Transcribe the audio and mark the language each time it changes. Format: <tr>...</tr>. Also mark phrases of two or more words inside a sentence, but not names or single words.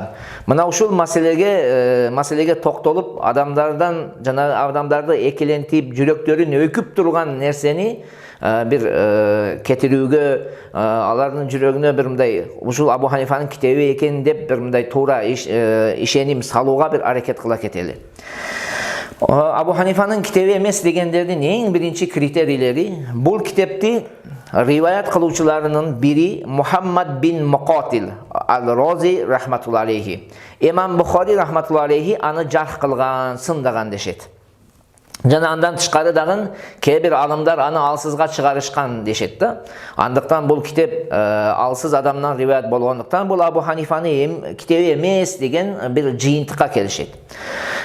<ky>Мына ушул маселеге токтолуп, адамдарды экилентип, жүрөктөрүн өкүп турган нерсени бир кетирүүгө, алардын жүрөгүнө бир мындай ушул Абу Ханифанын китеби экен деп бир мындай туура ишеним салууга бир аракет кыла кетели. Абу Ханифанын китеби эмес дегендердин эң биринчи критерийлери бул китепти риваят кылуучуларынын бири Мухаммад бин Муқатил ал-Рази</ky> <ar>رحمة الله عليه.</ar> <ky>Имам Бухари</ky> <ar>رحمة الله عليه</ar> <ky>аны жарх кылган, сындаган дешет. Жана андан тышкары дагы кээ бир алымдар аны алсызга чыгарышкан дешет да. Андыктан бул китеп алсыз адамдан риваят болгондуктан бул Абу Ханифанын китеби эмес деген бир жыйынтыкка келишет.</ky>